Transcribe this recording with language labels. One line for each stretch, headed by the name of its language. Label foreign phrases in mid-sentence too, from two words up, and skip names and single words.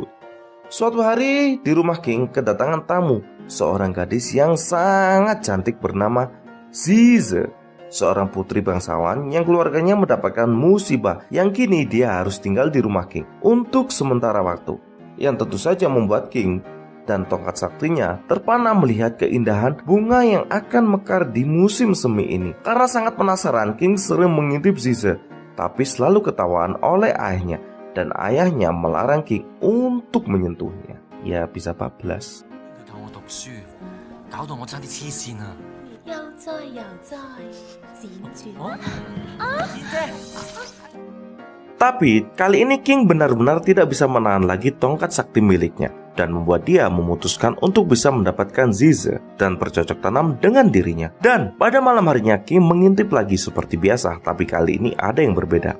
Indonesian: Suatu hari di rumah King kedatangan tamu, seorang gadis yang sangat cantik bernama Zize, seorang putri bangsawan yang keluarganya mendapatkan musibah yang kini dia harus tinggal di rumah King untuk sementara waktu, yang tentu saja membuat King dan tongkat saktinya terpana melihat keindahan bunga yang akan mekar di musim semi ini. Karena sangat penasaran, King sering mengintip Zize, tapi selalu ketahuan oleh ayahnya dan ayahnya melarang King untuk menyentuhnya. Ya bisa bablas.
Cantonese: 佢教我讀書，搞到我差啲黐線啊！悠哉悠哉，輾轉。燕姐，
Indonesian: Tapi kali ini King benar-benar tidak bisa menahan lagi tongkat sakti miliknya dan membuat dia memutuskan untuk bisa mendapatkan Zize dan bercocok tanam dengan dirinya. Dan pada malam harinya King mengintip lagi seperti biasa, tapi kali ini ada yang berbeda.